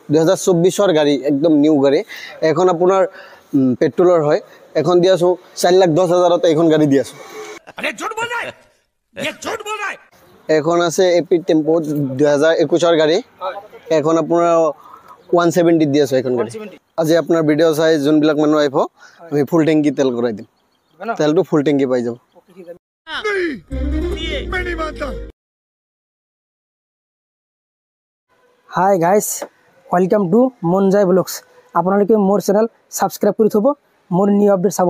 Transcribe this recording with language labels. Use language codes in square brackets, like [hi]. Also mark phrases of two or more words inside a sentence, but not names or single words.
[as] 2024 গাড়ী একদম নিউ গাড়ী এখন আপোনাৰ পেট্ৰলৰ হয় এখন দি আছো 4,10,000 এইখন গাড়ী দি আছো [hi] अरे झूठ बोल रहा है ये झूठ बोल रहा है [as] এখন আছে এপি টেম্পো 2021 গাড়ী এখন আপোনাৰ 170 দি আছো এখন গাড়ী আজি আপোনাৰ ভিডিও চাই যোনবিলাক মানুহ আহিব আমি ফুল টেংকি তেল কৰাই দিম তেলটো ফুল টেংকি পাই যাব [en] hi guys welcome to [as] মনজাই ব্লগস আপোনালোকে মোৰ চেনেল সাবস্ক্ৰাইব কৰি থব মোৰ [en] new update [as] চাব